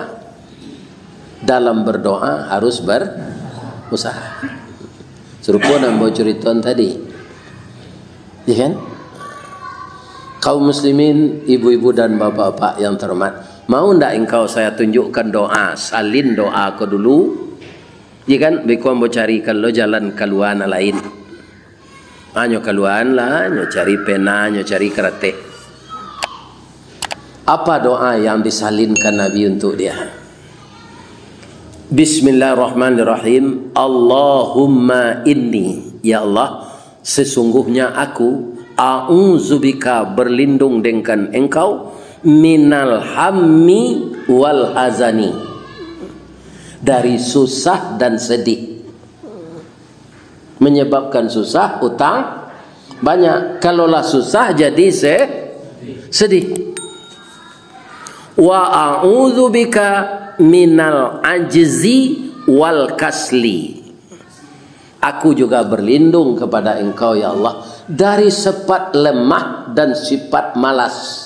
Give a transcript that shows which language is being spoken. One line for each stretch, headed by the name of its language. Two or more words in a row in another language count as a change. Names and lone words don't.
Indonesian: Dalam berdoa harus berusaha. Serupa nambah ceritaan tadi. Ya kan? Kaum muslimin, ibu-ibu dan bapak-bapak yang terhormat, mau ndak engkau saya tunjukkan doa, salin doa kau dulu. Ya kan?
Minangkabau: Beko mau carikan lo jalan keluar lain. Nyo keluar lah, nyo cari pena, nyo cari kerete.
Indonesian: Apa doa yang disalinkan Nabi untuk dia?
Arabic: Bismillahirrahmanirrahim. Allahumma inni, ya Allah,
Indonesian: sesungguhnya aku
Arabic: a'udzubika
Indonesian: berlindung dengan engkau
Arabic: minal hammi wal hazani,
Indonesian: dari susah dan sedih. Menyebabkan susah, utang banyak. Kalaulah susah jadi sedih.
Arabic: Wa a'udzubika minal ajzi wal kasli,
Indonesian: aku juga berlindung kepada engkau ya Allah dari sifat lemah dan sifat malas.